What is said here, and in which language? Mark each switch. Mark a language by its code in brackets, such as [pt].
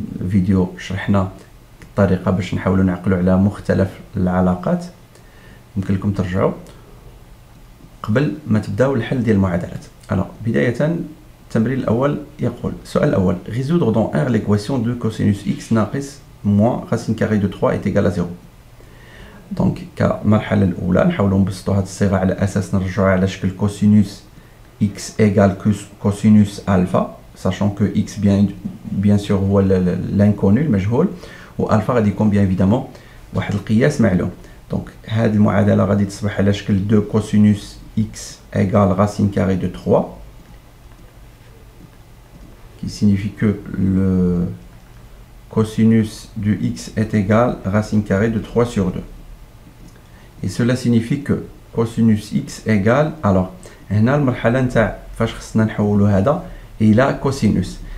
[ar] فيديو شرحنا الطريقه باش نحاولوا نعقلوا على مختلف العلاقات, يمكن لكم ترجعوا قبل ما تبداو الحل ديال المعادلات. بدايه التمرين الاول يقول, السؤال الاول, [fr] résoudre dans R l'équation de cosinus x [ar] ناقص [fr] moins racine carrée de 3 est égal à 0. [ar] دونك كمرحله الاولى نحاولوا نبسطوا هذه الصيغه على اساس نرجعوا على شكل كوسينوس x égale كوسينوس الفا, [fr] sachant que x bien sûr [ar] هو l'inconnu المجهول, والفا غادي يكون [fr] bien évidemment [ar] واحد القياس معلوم. دونك هذه المعادله غادي تصبح على شكل 2 كوسينوس [fr] x égale racine carrée de 3, qui signifie que le cosinus de x est égal à racine carrée de 3 sur 2. Et cela signifie que cosinus x égale, alors [ar] هنا المرحله نتاع فاش خصنا نحولوا هذا الى كوسينوس.